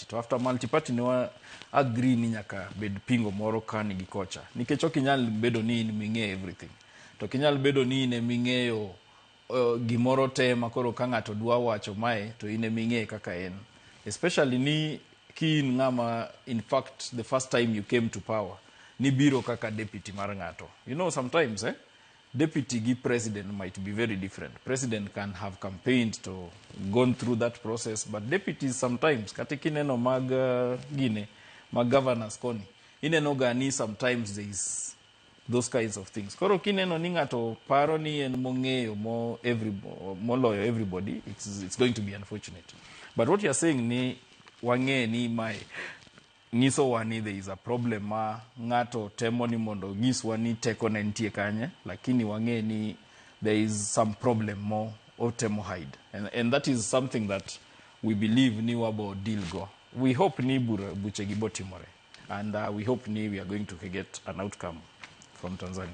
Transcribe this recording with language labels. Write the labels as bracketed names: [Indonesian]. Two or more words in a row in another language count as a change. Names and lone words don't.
[Luo (Kenya and Tanzania)] To after multiparty ne wa agree ni nyaka bed pingo moro kani gi kocha. Nikech ok inyal bedo ni in ming'e everything. To ok inyal bedo ni in ming'eyo gimoro te makoro ka ng'ato dwa wacho mae to in ming'e kaka en. [English] Especially [Luo (Kenya and Tanzania)] ni kin ng'ama [English] in fact the first time you came to power [Luo (Kenya and Tanzania)] ni biro kaka [English] deputy [Luo (Kenya and Tanzania)] mar ng'ato. [English] You know sometimes deputy gi president might be very different. President can have campaigned to gone through that process, but deputies sometimes [Luo (Kenya and Tanzania)] katikineno mag governors koni ineno gani [English] sometimes there is those kinds of things. [Luo (Kenya and Tanzania)] Koro kineno ni ng'ato paro ni en mong'eyo moloyo everybody, [English] it's going to be unfortunate. But what you're saying [Luo (Kenya and Tanzania)] ni wang'e ni mae nyisowa ni [English] there is a problem [Luo (Kenya and Tanzania)] ma ng'ato temo ni mondo nyiswa ni teko ne nitie kanye, lakini wang'e ni [English] there is some problem [Luo (Kenya and Tanzania)] mo otemo hide. [English] And that is something that we believe [Luo (Kenya and Tanzania)] ni wabo [English] deal go. We hope [Luo (Kenya and Tanzania)] ni buche gibo timore. [English] And we hope ni we are going to get an outcome from Tanzania.